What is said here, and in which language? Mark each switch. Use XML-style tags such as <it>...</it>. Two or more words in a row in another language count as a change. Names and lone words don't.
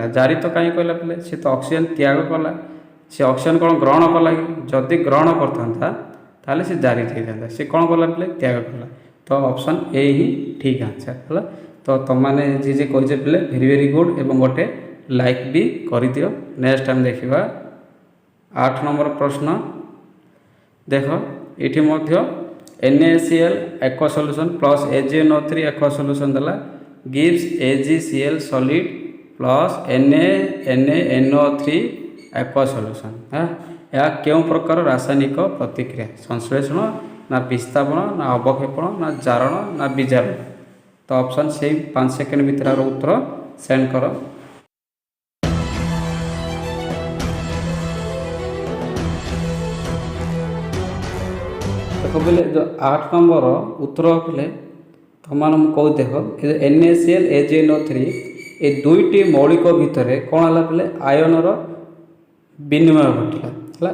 <or>ଜାରିତ କାହିଁ କହିଲା ପିଲେ ସେ ତ ଅକ୍ସିଜେନ୍ ତ୍ୟାଗ କଲା ସେ ଅକ୍ସିଜେନ୍ କ'ଣ ଗ୍ରହଣ କଲା କି ଯଦି ଗ୍ରହଣ କରିଥାନ୍ତା ତାହେଲେ ସେ ଜାରିତ ହେଇଥାନ୍ତା। ସେ କ'ଣ କଲା ପିଲେ ତ୍ୟାଗ କଲା ତ ଅପସନ୍ ଏ ହିଁ ଠିକ୍ ଆନ୍ସର୍ ହେଲା। ତ ତୁମମାନେ ଯିଏ କହିଛେ ପିଲେ</or> <en>very good</en> <or>ଏବଂ ଗୋଟେ ଲାଇକ୍ ବି କରିଦିଅ।</or> <en>next time</en> <or>ଦେଖିବା 8 ନମ୍ବର ପ୍ରଶ୍ନ। ଦେଖ ଏଠି ମଧ୍ୟ</or> <en>NaCl aqua solution plus AgNO3 aqua solution ଦେଲା gives AgCl solid plus NaNO3 aqua solution।</en> <or>ଏହା କେଉଁ ପ୍ରକାର ରାସାୟନିକ ପ୍ରତିକ୍ରିୟା ସଂଶ୍ଳେଷଣ ନା ବିସ୍ତାପନ ନା ଅବକ୍ଷେପଣ ନା ଜାରଣ ନା ବିଜାରଣ? ତ ଅପସନ୍ ସେଇ 5 ସେକେଣ୍ଡ ଭିତରେ ଉତ୍ତର ସେଣ୍ଡ କର। ଦେଖ ପିଲେ ଯେଉଁ 8 ନମ୍ବର ଉତ୍ତର ପିଲେ ତୁମମାନେ ମୁଁ କହୁ ଦେଖ NaCl AgNO3 ଏ ଦୁଇଟି ମୌଳିକ ଭିତରେ କ'ଣ ହେଲା ପିଲେ ଆୟନର ବିନିମୟ ଘଟିଲା ହେଲା।</or>